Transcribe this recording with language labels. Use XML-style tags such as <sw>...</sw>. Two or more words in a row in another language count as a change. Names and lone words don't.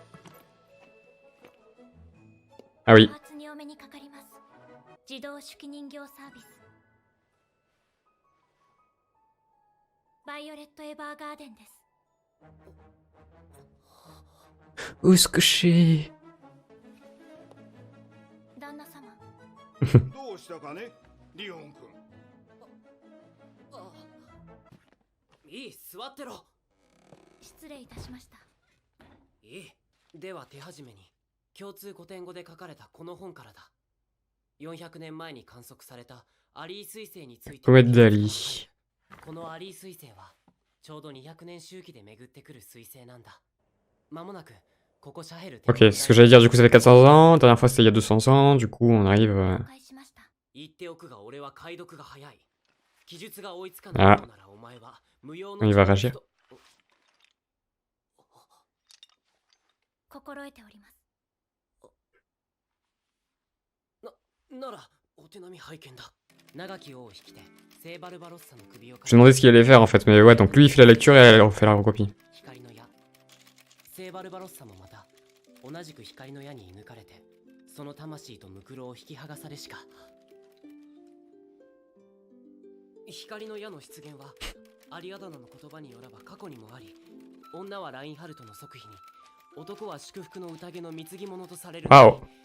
<fr>Ah oui. Où se coucher?</fr> <ja>どうしたかね、リオン君。いい、座ってろ。失礼いたしました。いい。では手始めに共通古典語で書かれたこの本からだ。400年前に観測されたアリー彗星について。</ja> <fr>Comète d'Ali.</fr> <ja>このアリー彗星はちょうど200年周期で巡ってくる彗星なんだ。まもなくここシャヘル。</ja> <fr>Ok, c'est ce que j'allais dire, du coup ça fait 400 ans, la dernière fois c'était il y a 200 ans, du coup on arrive...</fr> <ja>言っておくが俺は解読が早い。記述が追いつかないのならお前は無用の。</ja> <fr>Il va réagir.</fr> <ja>心得ております。ならお手並み拝見だ。長き王を引きてセーバルバロッサの首を。</ja> <fr>Je me demandais ce qu'il allait faire en fait, mais ouais, donc lui il fait la lecture et elle fait la recopie.</fr> <ja>光の矢。セーバルバロッサもまた同じく光の矢に射抜かれて、その魂とムクロを引き剥がされしか。光の矢の出現はアリアダナの言葉によらば過去にもあり、女はラインハルトの即妃に、男は祝福の宴の貢ぎ物とされる。</ja> <fr>Waouh.</fr>